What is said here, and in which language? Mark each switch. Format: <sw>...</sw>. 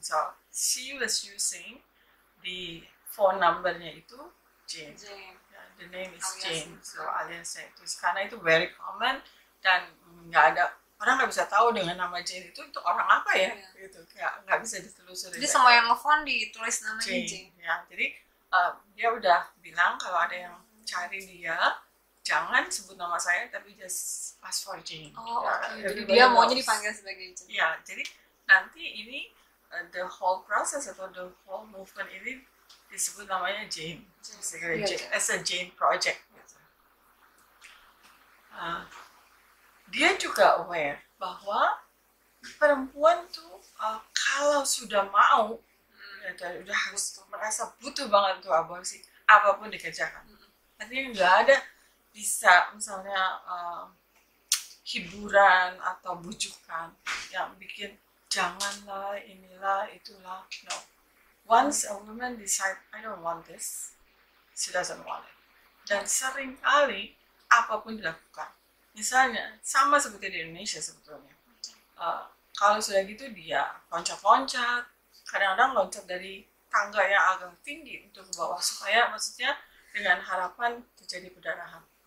<en>So she was using the phone numbernya</en> <id>itu</id> <en>Jane. the name is Alias.</en> <id>Jane, so aliasnya itu karena itu</id> <en>very common</en> <id>dan nggak ada orang nggak bisa tahu dengan nama Jane itu orang apa ya, gitu, kayak nggak bisa ditelusuri. Jadi semua yang nelfon ditulis namanya Jane. Ya, jadi dia udah bilang kalau ada yang cari dia jangan sebut nama saya tapi</id> <en>just ask for Jane. Oh, Ya, okay.</en> <id>Jadi dia maunya dipanggil sebagai Jane. Ya, jadi nanti ini</id> <en>the whole process</en> <id>atau</id> <en>the whole movement</en> <id>ini disebut namanya Jane. Iya,</id> <en>Jane as a Jane project.</en> <id>Gitu. Dia juga aware bahwa perempuan tuh kalau sudah mau udah harus merasa butuh banget untuk aborsi, apapun dikerjakan. Artinya nggak ada bisa misalnya hiburan atau bujukan yang bikin janganlah, inilah, itulah.</id> <en>No. Once a woman decide I don't want this, she doesn't want it.</en> <id>Dan sering kali apapun dilakukan. Misalnya sama seperti di Indonesia sebetulnya. Kalau sudah gitu dia loncat-loncat, kadang-kadang loncat dari tangga yang agak tinggi untuk ke bawah supaya maksudnya dengan harapan terjadi perdarahan.</id>